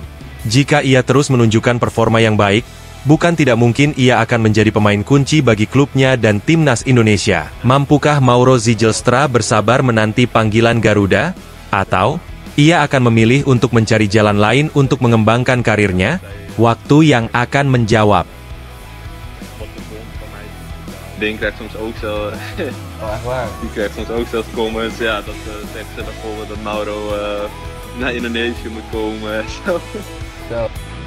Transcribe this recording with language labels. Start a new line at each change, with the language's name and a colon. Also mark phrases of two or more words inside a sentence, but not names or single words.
Indonesian: Jika ia terus menunjukkan performa yang baik, bukan tidak mungkin ia akan menjadi pemain kunci bagi klubnya dan timnas Indonesia. Mampukah Mauro Zijlstra bersabar menanti panggilan Garuda? Atau, ia akan memilih untuk mencari jalan lain untuk mengembangkan karirnya? Waktu yang akan menjawab.
Dutch: Ding krijgt soms ook zo. Oh, echt waar? Die krijgt soms ook zelfs comments. Ja, dat zeggen ze bijvoorbeeld dat Mauro naar Indonesië moet komen. Zo.